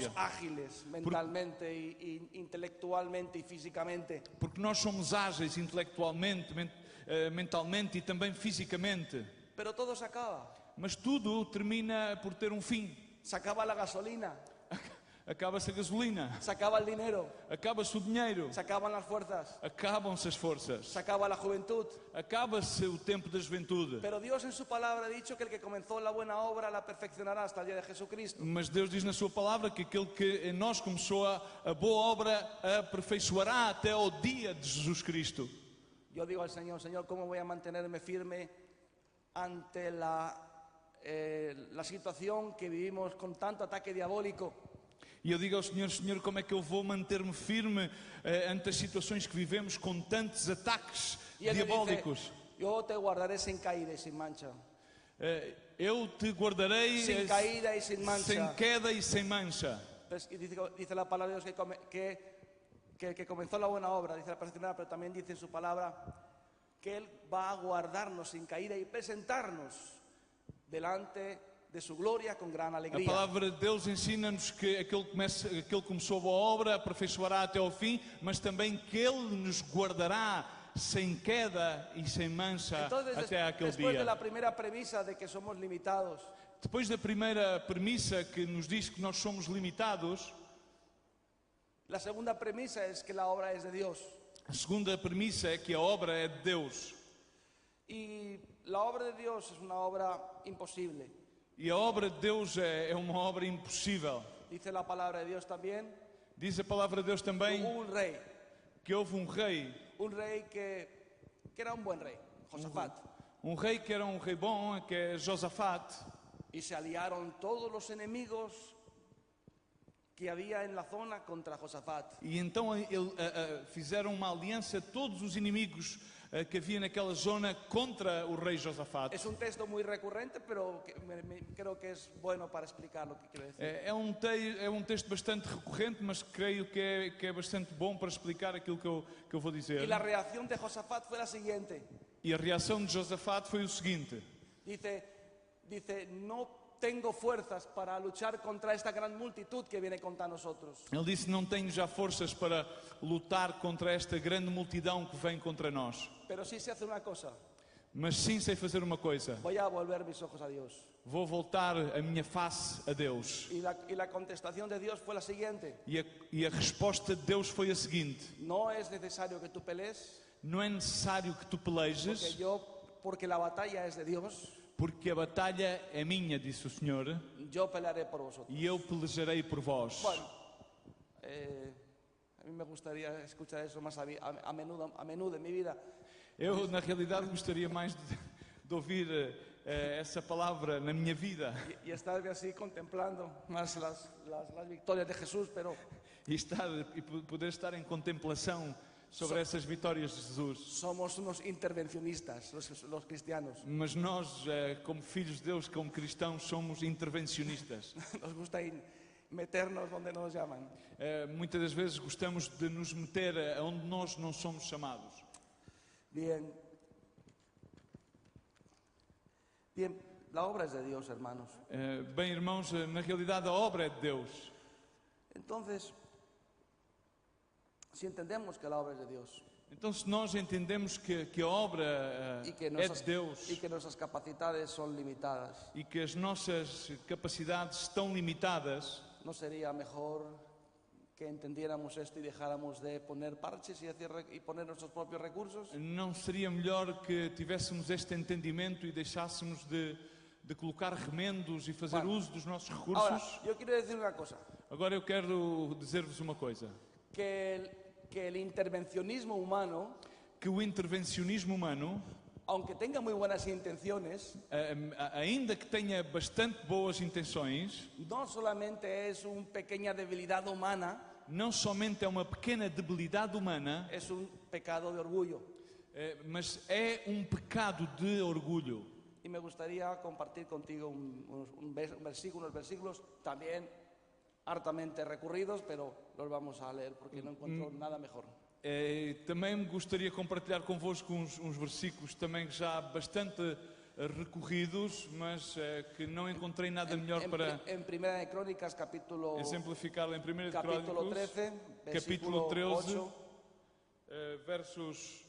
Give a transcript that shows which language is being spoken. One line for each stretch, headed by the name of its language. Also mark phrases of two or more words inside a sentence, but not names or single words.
Spanish: Somos ágiles mentalmente y intelectualmente y físicamente.
Portuguese: Porque nós somos ágeis intelectualmente, mentalmente e também fisicamente.
Spanish: Pero todo se acaba.
Portuguese: Mas tudo termina por ter um fim.
Spanish: Se acaba la gasolina,
Portuguese: Acaba-se a gasolina,
Spanish: se acaba el dinero,
Portuguese: acaba-se o dinheiro,
Spanish: se acaban las fuerzas,
Portuguese: acabam-se as forças,
Spanish: se acaba la juventud.
Portuguese: acaba-se o tempo da juventude.
Spanish: Pero Dios en su palabra ha dicho que el que comenzó la buena obra la perfeccionará hasta el día de Jesucristo.
Portuguese: Mas Deus diz na sua palavra que aquele que em nós começou a boa obra a aperfeiçoará até ao dia de Jesus Cristo.
Spanish: Yo digo al Señor, Señor, ¿cómo voy a mantenerme firme ante la situación que vivimos con tanto ataque diabólico?
Portuguese: E eu digo ao Senhor, Senhor, como é que eu vou manter-me firme ante as situações que vivemos com tantos ataques
Spanish: Y Él me dice,
Portuguese: diabólicos?
Spanish: yo te guardaré sin caída y sin mancha.
Portuguese: Eu te guardarei
Spanish: Sin caída y sin mancha.
Portuguese: sem queda e sem mancha.
Spanish: Pues, y dice la palabra de Dios que el que comenzó la buena obra, dice la perfeccionará, pero también dice en su palabra que Él va a guardarnos sin caída y presentarnos delante de su gloria con gran
Portuguese: A
Spanish: alegría.
Portuguese: palavra de Deus ensina-nos que aquele que começou a boa obra aperfeiçoará até ao fim, mas também que Ele nos guardará sem queda e sem mancha
Spanish: Entonces,
Portuguese: até aquele
Spanish: después de
Portuguese: dia.
Spanish: la primera premisa de que somos limitados,
Portuguese: Depois da primeira premissa que nos diz que nós somos limitados,
Spanish: la segunda premisa es que la obra es de Dios.
Portuguese: a segunda premissa é que a obra é de Deus.
Spanish: Y la obra de Dios es una obra imposible.
Portuguese: E a obra de Deus é uma obra impossível.
Spanish: Dice la palabra de Dios también,
Portuguese: Diz a palavra de Deus também
Spanish: hubo un rey
Portuguese: que houve um rei
Spanish: que era un buen rey, Josafat,
Portuguese: que era um rei bom, que é Josafate,
Spanish: y se aliaron todos los enemigos que había en la zona contra Josafat.
Portuguese: E então fizeram uma aliança todos os inimigos que havia naquela zona contra o rei Josafate.
Spanish: Es un texto muy recurrente, pero creo que es bueno para explicar lo que quiero decir.
Portuguese: É um texto bastante recorrente, mas creio que é bastante bom para explicar aquilo que eu vou dizer.
Spanish: Y la reacción de Josafat fue la siguiente.
Portuguese: E a reação de Josafate foi o seguinte.
Spanish: Dice, no tengo fuerzas para luchar contra esta gran multitud que viene contra nosotros.
Portuguese: Ele disse, não tenho já forças para lutar contra esta grande multidão que vem contra nós.
Spanish: Pero sí se hace una cosa.
Portuguese: Mas sim sei fazer uma coisa.
Spanish: Voy a volver mis ojos a Dios.
Portuguese: Vou voltar a minha face a Deus.
Spanish: Y la contestación de Dios fue la siguiente.
Portuguese: E a resposta de Deus foi a seguinte.
Spanish: No es necesario que tú pelees.
Portuguese: Não é necessário que tu pelejes.
Spanish: Porque la batalla es de Dios.
Portuguese: Porque a batalha é minha, disse o Senhor.
Spanish: Yo pelearé por vosotros.
Portuguese: E eu pelejarei por vós.
Spanish: Bueno, a mí me gustaría escuchar eso más a menudo en mi vida.
Portuguese: Eu, na realidade, gostaria mais de ouvir essa palavra na minha vida.
Spanish: Y estar así contemplando más las victorias de Jesús, pero...
Portuguese: E poder estar em contemplação sobre essas vitórias de Jesus.
Spanish: Somos unos intervencionistas, los cristianos.
Portuguese: Mas nós, como filhos de Deus, como cristãos, somos intervencionistas.
Spanish: Nos gusta meternos onde nos llaman.
Portuguese: Muitas das vezes gostamos de nos meter onde nós não somos chamados.
Spanish: Bien, la obra es de Dios, hermanos.
Portuguese: Bem, irmãos, na realidade a obra é de Deus.
Spanish: Entonces, si entendemos que la obra es de Dios,
Portuguese: então se nós entendemos que a obra é de Deus
Spanish: y que nuestras capacidades son limitadas,
Portuguese: e que as nossas capacidades estão limitadas,
Spanish: ¿no sería mejor que entendiéramos esto y dejáramos de poner parches y poner nuestros propios recursos?
Portuguese: não seria melhor que tivéssemos este entendimento e deixássemos de colocar remendos e fazer uso dos nossos recursos?
Spanish: Ahora, yo quiero decir una cosa.
Portuguese: Agora eu quero dizer-vos uma coisa.
Spanish: Que el intervencionismo humano,
Portuguese: que o intervencionismo humano,
Spanish: aunque tenga muy buenas intenciones,
Portuguese: ainda que tenha bastante boas intenções,
Spanish: no solamente es una pequeña debilidad humana,
Portuguese: não somente é uma pequena debilidade humana,
Spanish: es un pecado de orgullo.
Portuguese: Mas é um pecado de orgulho.
Spanish: Y me gustaría compartir contigo unos versículos también hartamente recurridos, pero los vamos a leer porque no encuentro nada mejor.
Portuguese: Também gostaria de compartilhar convosco uns versículos também já bastante recorridos, mas que não encontrei nada melhor para
Spanish: en Primera de Crónicas, capítulo
Portuguese: exemplificar em 1 de
Spanish: capítulo Crónicas, 13,
Portuguese: capítulo 13,
Spanish: 8,
Portuguese: versos